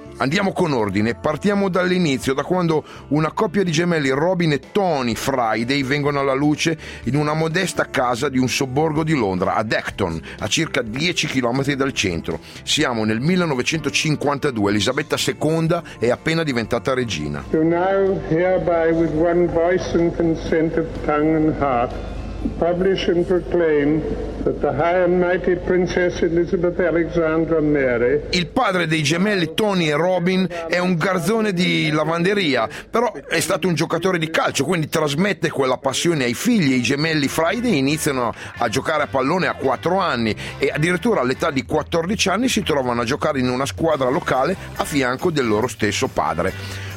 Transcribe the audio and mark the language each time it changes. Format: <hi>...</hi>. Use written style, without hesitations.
<it>Andiamo con ordine, partiamo dall'inizio, da quando una coppia di gemelli, Robin e Tony Friday, vengono alla luce in una modesta casa di un sobborgo di Londra, ad Acton, a circa 10 km dal centro. Siamo nel 1952, Elisabetta II è appena diventata regina.</it> <en>So now, hereby, with one voice and consent of tongue and heart, publish and proclaim that the high and mighty Princess Elizabeth Alexandra Mary.</en> <it>Il padre dei gemelli Tony e Robin è un garzone di lavanderia, però è stato un giocatore di calcio, quindi trasmette quella passione ai figli e i gemelli Friday iniziano a giocare a pallone a 4 anni e addirittura all'età di 14 anni si trovano a giocare in una squadra locale a fianco del loro stesso padre.</it>